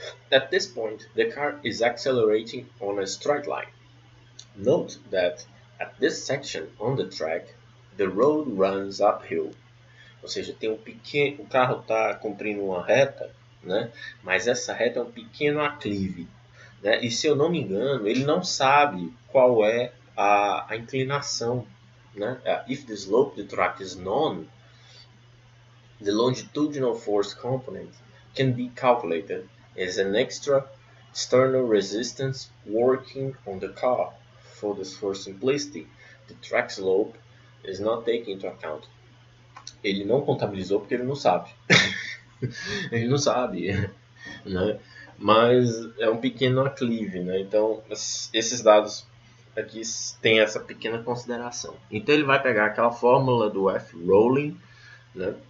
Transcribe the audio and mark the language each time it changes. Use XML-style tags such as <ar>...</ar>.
<en>At this point, the car is accelerating on a straight line. Note that at this section on the track, the road runs uphill.</en> <pt>Ou seja, o carro está cumprindo uma reta, né? Mas essa reta é um pequeno aclive, né? E se eu não me engano, ele não sabe qual é a inclinação, né?</pt> <en>If the slope of the track is known, the longitudinal force component can be calculated as an extra external resistance working on the car. For simplicity, the track slope is not taken into account.</en> <pt>Ele não contabilizou porque ele não sabe. Ele não sabe, né? Mas é um pequeno aclive, né? Então esses dados aqui têm essa pequena consideração. Então ele vai pegar aquela fórmula do F-rolling, né?</pt>